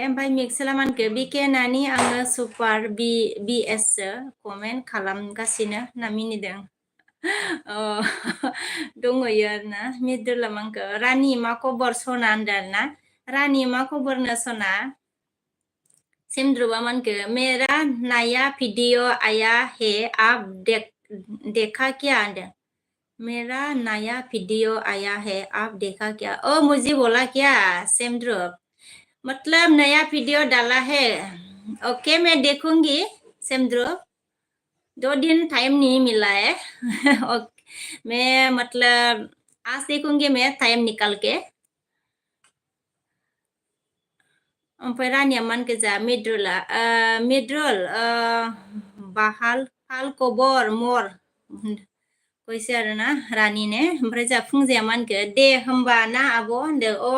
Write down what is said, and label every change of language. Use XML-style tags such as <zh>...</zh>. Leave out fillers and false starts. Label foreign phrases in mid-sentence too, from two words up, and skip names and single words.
<brx>ओमफ्राय मिक्सेला मानखो बिके नानि आङो सुपार BS सो कमेन्ट खालामगासिनो होनना मिनिदों। दंहैयो आरोना मिद्रुला मांखो रानि मा खबर सना होनदों आरोना। रानि मा खबरनो सना। सिमद्रुबा मानके</brx> <hi>मेरा नया वीडियो आया है आप देखा क्या</hi> <brx>होनदों।</brx> <hi>मेरा नया वीडियो आया है आप देखा क्या। मुझे बोला क्या सेमद्रुप, मतलब नया वीडियो डाला है। ओके मैं देखूंगी सेमद्रुप, 2 दिन टाइम नहीं मिला है। मैं मतलब आज देखूंगी मैं टाइम निकाल के।</hi> <brx>ओमफ्राय रानिया मानके जा मिद्रुला मिद्रुल बाहाल फाल</brx> <hi>खबर मर कैसे</hi> <brx>आरोना रानि ने। ओमफ्राय जा फुंजाया मानके दे होमबा ना आब' होनदों।</brx>